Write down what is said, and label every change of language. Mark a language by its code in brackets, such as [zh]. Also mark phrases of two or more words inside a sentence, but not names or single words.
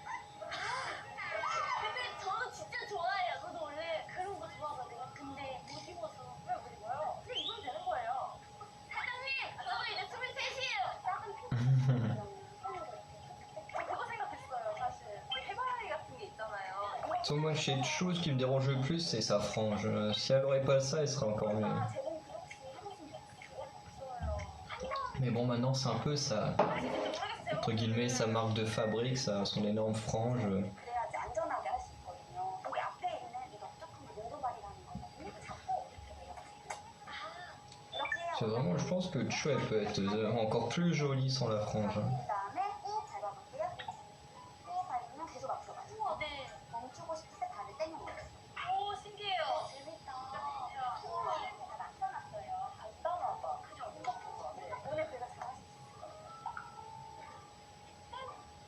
[ko] 근데 저도 진짜 좋아해요. 저도 원래 그런 거 좋아하거든요. 근데 못 입어서. 왜 못 입어요? 그냥 입으면 되는 거예요. 사장님, 저도 이제 23이에요. 작은 핑크. 저 그거 생각했어요, 사실. 그 해바라기 같은 게 있잖아요. [fr] So, moi chez Choo, ce qui me dérange le plus c'est sa frange. Si elle aurait pas ça, elle serait encore mieux. [ko] 아, 제공 혹시 해보신 적 있어요? [fr] Mais bon, maintenant c'est un peu sa, entre guillemets, sa marque de fabrique, son énorme frange. [ko] 그래야지 안전하게 할 수 있거든요. 여기 앞에 있는 이 넓적한 거 몬도발이라는 거거든요. 이거 잡고 이렇게 내려보세요. 이렇게 해야 [fr] C'est vraiment, je pense que Choo elle peut être encore plus jolie sans la frange. hein. [ko] 그 다음에 꾹 밟아볼게요. 꾹 밟으면 계속 앞으로 가요. 우와, 네. 멈추고 싶을 때 발을 떼는 거예요. 오, 신기해요. 재밌다. 우와. 제가 맞춰놨어요. 간단하다. 그죠? 네. 오늘 그거 잘하실 수 있을 거예요.